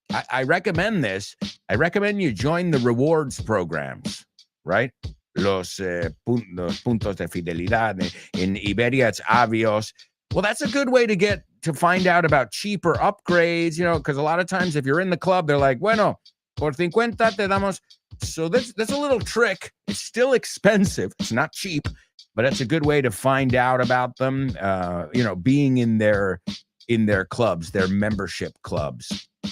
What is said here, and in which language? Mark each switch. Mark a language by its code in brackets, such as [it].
[en] I recommend this. I recommend you join the rewards programs, right? [es] Los puntos de fidelidad. [en] In Iberia, it's Avios. Well, that's a good way to find out about cheaper upgrades, because a lot of times if you're in the club, they're like, [es] bueno, por 50 te damos. [en] So that's a little trick. It's still expensive. It's not cheap, but it's a good way to find out about them, being in their clubs, their membership clubs.